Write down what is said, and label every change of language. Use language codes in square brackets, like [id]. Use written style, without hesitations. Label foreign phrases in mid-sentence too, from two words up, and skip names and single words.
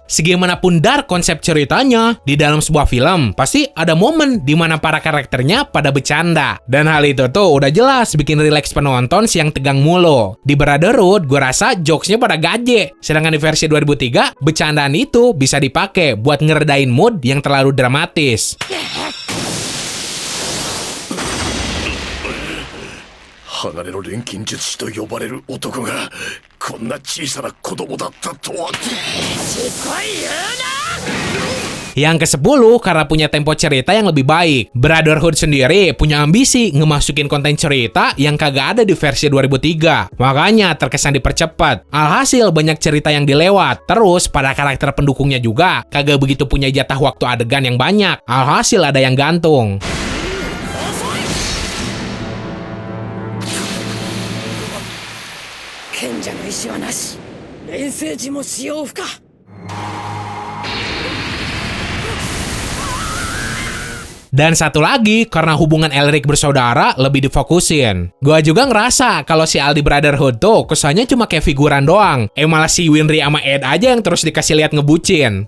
[id] Segimanapun dark konsep ceritanya, di dalam sebuah film pasti ada momen di mana para karakternya pada bercanda. Dan hal itu tuh udah jelas bikin rileks penonton siang tegang mulu. Di Brotherhood, gue rasa jokesnya pada gaje. Sedangkan di versi 2003, bercandaan itu bisa dipakai buat ngeredain mood yang terlalu dramatis. [ja] 鋼の錬金術師と呼ばれる男がこんな小さな子供だったとは。 [id] Yang ke-10, karena punya tempo cerita yang lebih baik. Brotherhood sendiri punya ambisi ngemasukin konten cerita yang kagak ada di versi 2003. Makanya terkesan dipercepat. Alhasil banyak cerita yang dilewat. Terus pada karakter pendukungnya juga kagak begitu punya jatah waktu adegan yang banyak. Alhasil ada yang gantung. [ja] 賢者の意志はなし、錬成時も使用不可。 [id] Dan satu lagi, karena hubungan Elric bersaudara lebih difokusin. Gua juga ngerasa kalau si Aldi Brotherhood tuh kesannya cuma kayak figuran doang. Malah si Winry sama Ed aja yang terus dikasih lihat ngebucin.